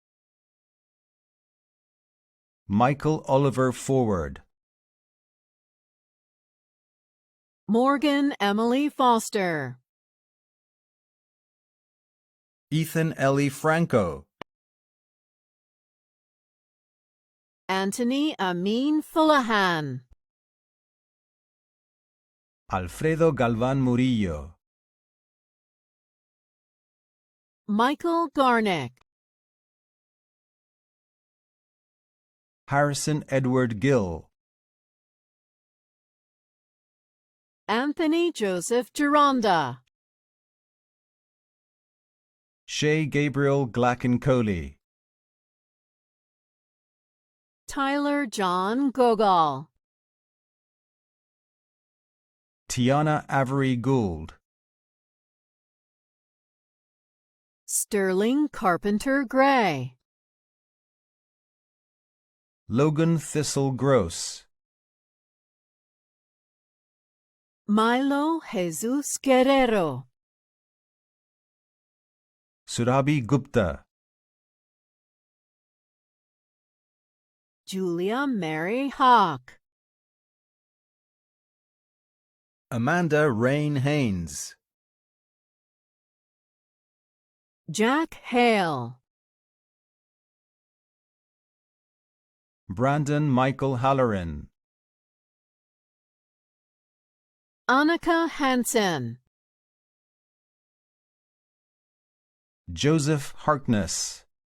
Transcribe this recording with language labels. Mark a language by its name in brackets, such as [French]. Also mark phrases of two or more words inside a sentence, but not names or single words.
[English] Michael Oliver Forward, Morgan Emily Foster, Ethan Ellie Franco, Anthony Amin Fullahan, Alfredo Galvan Murillo, Michael Garnick, Harrison Edward Gill, Anthony Joseph Gironda, Shay Gabriel Glacken-Coley, Tyler John Gogol, Tiana Avery Gould, Sterling Carpenter Gray, Logan Thistle Gross, Milo Jesus Guerrero, Surabhi Gupta, Julia Mary Hawk, Amanda Rain Haynes, Jack Hale, Brandon Michael Halloran, Annika Hansen, Joseph Harkness,